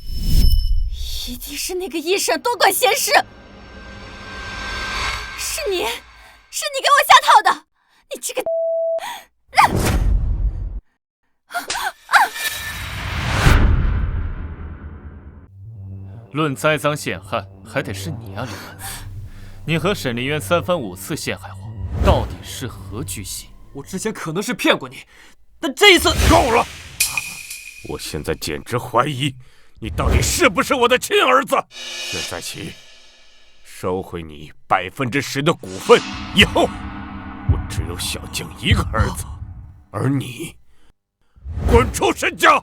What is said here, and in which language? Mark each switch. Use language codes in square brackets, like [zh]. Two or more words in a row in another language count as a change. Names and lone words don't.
[zh] 一定是那個醫生多管閒事。是你給我下套的，你這個…… 論栽贓陷害，還得是你啊，李曼慈。你和沈凌淵3番5次陷害我，到底是何居心？我之前可能是騙過你，但這一次夠了！我現在簡直懷疑你到底是不是我的親兒子。現在起，收回你10%的股份，以後我只有小江一個兒子，而你滾出沈家！